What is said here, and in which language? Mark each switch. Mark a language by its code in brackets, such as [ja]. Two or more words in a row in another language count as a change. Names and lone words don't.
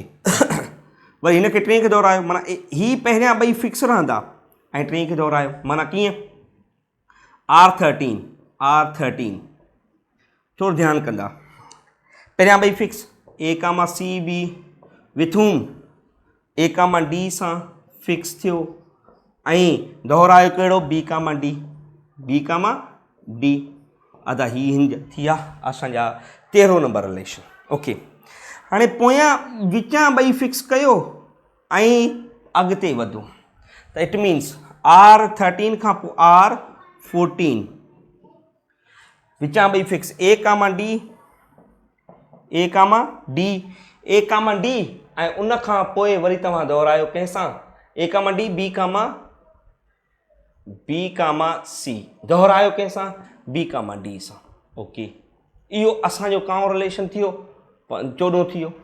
[sd] वरी हिन खे टे खे दोहरायो माना ही पहिरियां ॿई फिक्स रहंदा ऐं टे खे दोहरायो माना कीअं R13 थोरो ध्यानु कंदा पहिरियां ॿई फिक्स A कामा C B [en] with whom [sd] A कामा D सां फिक्स थियो ऐं दोहरायो कहिड़ो B कामा D अदा ही हिन थी विया असांजा 13 [en] number relation ok. [sd] हाणे पोयां विचां ॿई फिक्स कयो ऐं अॻिते वधो त [en] it means [sd] R13 खां पोइ R14 विचां ॿई फिक्स A कामा D ऐं उन खां पोइ वरी तव्हां दोहरायो कंहिंसां A कामा D B कामा C दोहरायो कंहिंसां B कामा D सां ओके इहो असांजो काओ रिलेशन थियो 14 थी वियो।